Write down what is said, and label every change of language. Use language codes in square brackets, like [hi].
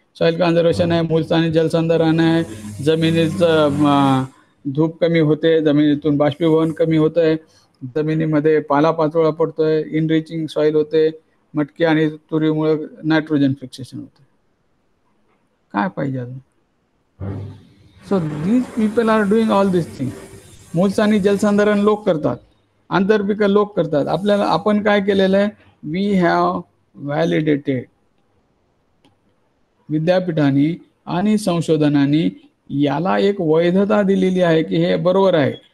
[mr] Soil conservation आहे, मूलस्थानी जलसंधारण आहे, जमिनीचं धूप कमी होते, जमिनीतून बाष्पीभवन कमी होत आहे, जमिनीमध्ये पालापाचोळा पडतोय, इनरिचिंग सॉइल होते, मटकी आणि तुरीमुळे नायट्रोजन फिक्सेशन होते. काय पाहिजे अजून? [en] So these people are doing all this thing. [mr] मूलस्थानी जलसंधारण लोक करतात, आंतरपिकं लोक करतात. आपल्याला आपण काय केलेलं आहे, [en] we have validated, [mr] विद्यापीठांनी आणि संशोधनाने याला एक वैधता दिलेली आहे की हे बरोबर आहे.